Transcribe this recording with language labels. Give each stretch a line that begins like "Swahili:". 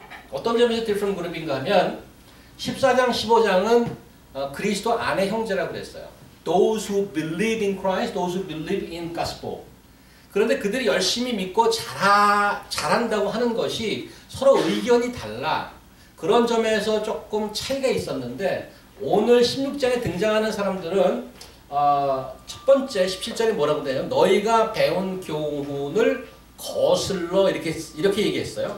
Korean: 어떤 점에서
English: different group
Korean: 인가 하면 14장, 15장은 그리스도 안의 형제라고 그랬어요.
English: Those who believe in Christ, those who believe in gospel.
Korean: 그런데 그들이 열심히 믿고 잘한다고 하는 것이 서로 의견이 달라. 그런 점에서 조금 차이가 있었는데 오늘 16장에 등장하는 사람들은 첫 번째 17절에 뭐라고 돼요? 너희가 배운 교훈을 거슬러 이렇게 얘기했어요.